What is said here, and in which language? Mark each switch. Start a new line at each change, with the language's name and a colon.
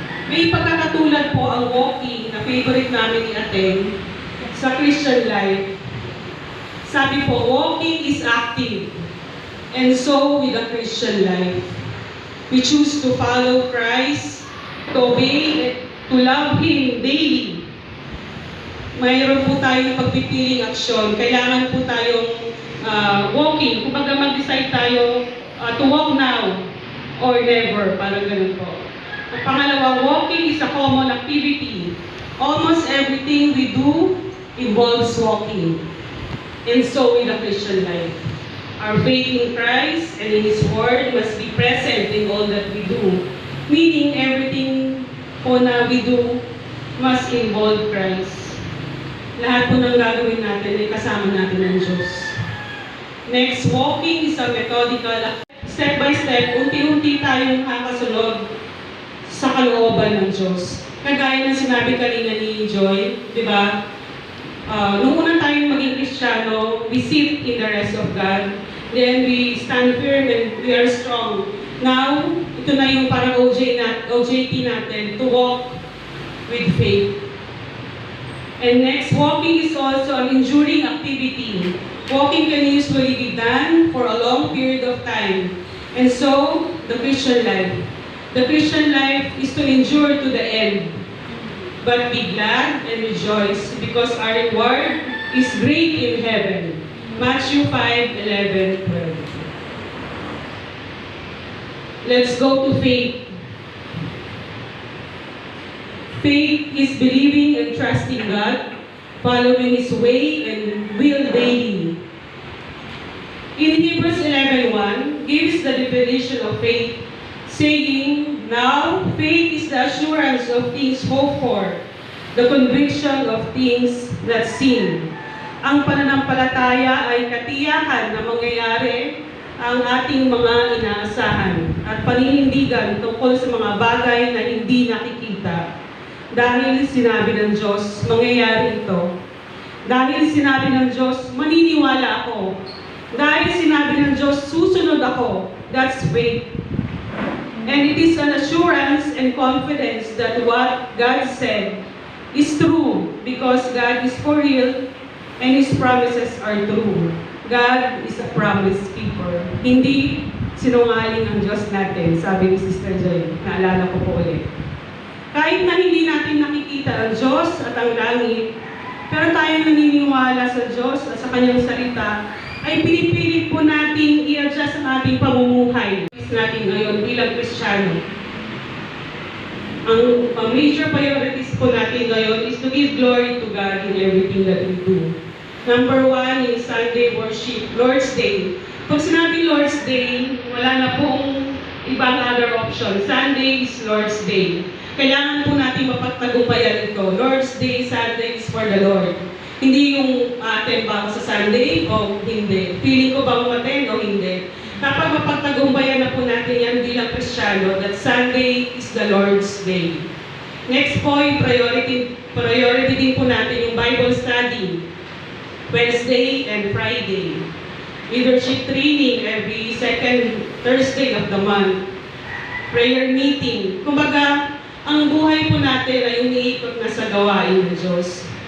Filipino: May pagkakatulad po ang walking na favorite namin ni Ateng sa Christian life. Sabi po,
English: walking is active. And so with the Christian life. We choose to follow Christ, to obey, to love Him daily.
Filipino: Mayroon po tayong pagpipiling aksyon. Kailangan po tayong walking. Kung mag-decide tayo
English: to walk now or never,
Filipino: parang ganun po. Ang pangalawa,
English: walking is a common activity. Almost everything we do involves walking. And so with the Christian life. Our faith in Christ and in His Word must be present in all that we do. Meaning everything po na we do must involve Christ.
Filipino: Lahat po ng gagawin natin ay kasama natin ng Diyos.
English: Next, walking is a methodical, step by step,
Filipino: unti-unti tayong nakakasunod sa kalooban ng Diyos. Kagaya ng sinabi kanina ni Joy, di ba? Nung unang tayong maging Kristiyano,
English: we sit in the rest of God. Then we stand firm and we are strong. Now,
Filipino: ito na yung parang OJT natin,
English: to walk with faith. And next, walking is also an enduring activity. Walking can usually be done for a long period of time. And so, the Christian life. The Christian life is to endure to the end. But be glad and rejoice because our reward is great in heaven. Matthew 5:11-12. Let's go to faith. Faith is believing and trusting God, following His way and will daily. In Hebrews 11:1 gives the definition of faith, saying, now faith is the assurance of things hoped for, the conviction of things not seen.
Filipino: Ang pananampalataya ay katiyakan na mangyayari ang ating mga inaasahan at paninindigan tungkol sa mga bagay na hindi nakikita. Dahil sinabi ng Diyos, mangyayari ito. Dahil sinabi ng Diyos, maniniwala ako. Dahil sinabi ng Diyos, susunod ako.
English: That's faith. And it is an assurance and confidence that what God said is true because God is for real and His promises are true. God is a promise keeper.
Filipino: Hindi sinungaling ang Diyos natin, sabi ni Sister Joy. Naalala ko po ulit. Kahit na hindi natin nakikita ang Diyos at ang langit, pero tayo naniniwala sa Diyos at sa Kanyang salita, ay pinipilit po natin i-adjust ang ating pamumuhay natin ngayon bilang Kristiyano.
English: Ang major priorities
Filipino: po natin ngayon
English: is to give glory to God in everything that we do. Number 1 is Sunday worship, Lord's Day.
Filipino: Pag sinabi
English: Lord's Day,
Filipino: wala na pong ibang
English: other option. Sunday is Lord's Day.
Filipino: Kailangan po natin mapagtagumpayan ito.
English: Lord's Day, Sunday is for the Lord.
Filipino: Hindi yung attend ba ako sa Sunday o hindi. Feeling ko ba attend o hindi. Kapag mapagtagumpayan na po natin yan bilang Kristiyano,
English: that Sunday is the Lord's Day.
Filipino: Next po, yung priority din po natin yung Bible study.
English: Wednesday and Friday. Leadership training every second Thursday of the month. Prayer meeting.
Filipino: Kumbaga, ang buhay po natin ay umiikot na sa gawain ng Diyos.